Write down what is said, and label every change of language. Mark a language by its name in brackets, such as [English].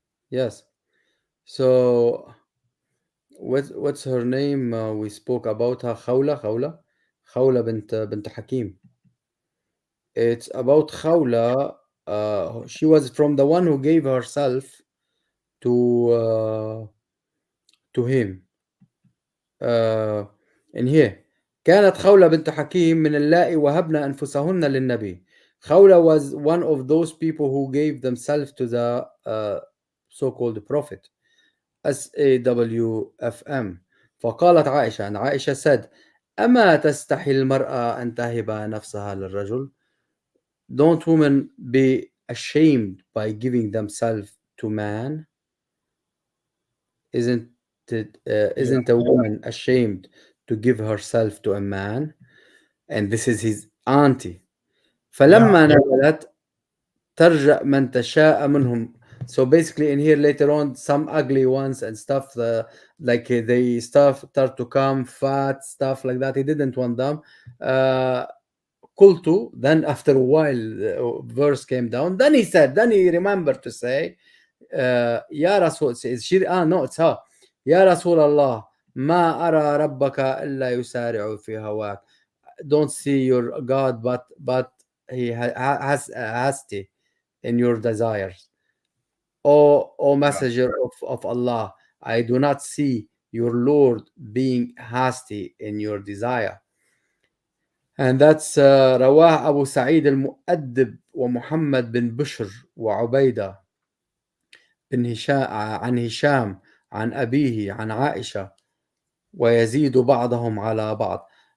[English] Yes. So what's her name? We spoke about her. Khawla bint Hakim. It's about Khawla. She was from the one who gave herself to him. In here [Arabic] كانت خولة بنت حكيم من اللائي وهبن أنفسهن للنبي. [English] Khawla was one of those people who gave themselves to the so-called prophet. SAWFM. [Arabic] فقالت عائشة, [English] and Aisha said, [Arabic] أما تستحي المرأة أن تهب نفسها للرجل? [English] Don't women be ashamed by giving themselves to man? Isn't a woman ashamed to give herself to a man? And this is his auntie. [Arabic] فلما نزلت ترجع من تشاء منهم. [English] So basically in here later on some ugly ones and stuff, like they start to come fat stuff like that, he didn't want them. [Arabic] قلت, [English] then after a while the verse came down, then he remembered to say [Arabic] يا رسول, [English] no, it's her. [Arabic] يا رسول الله ما أرى ربك إلا يسارع في هواك. [English] Don't see your God but he has hasty in your desires. O messenger of Allah, I do not see your Lord being hasty in your desire. And that's [Arabic] رواه أبو سعيد المؤدب ومحمد بن بشر وعبيدة بن هشام عن هشام عن أبيه عن عائشة ويزيد بعضهم على بعض.